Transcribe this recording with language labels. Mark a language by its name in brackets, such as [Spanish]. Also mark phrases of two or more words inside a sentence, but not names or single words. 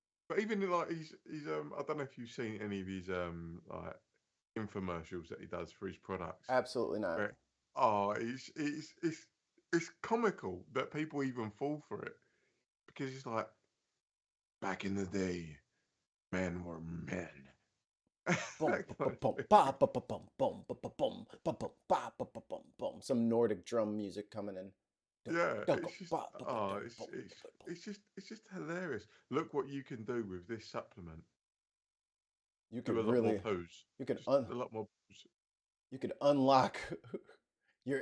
[English] But even like he's I don't know if you've seen any of his like infomercials that he does for his products. Absolutely not. Where, oh, it's comical that people even fall for it because it's like back in the day, men were men. Boom, That boom, kind boom, of ba, ba, ba, boom, boom, ba, ba, boom, ba, boom, ba, ba, ba, boom, boom. Some Nordic drum music coming in. Yeah, Dum, it's just ba, ba, ba, oh, dum, it's boom, it's ba, boom. it's just hilarious. Look what you can do with this supplement. You Do could a lot more really, poos. you could Just un, a lot more poos. you could unlock your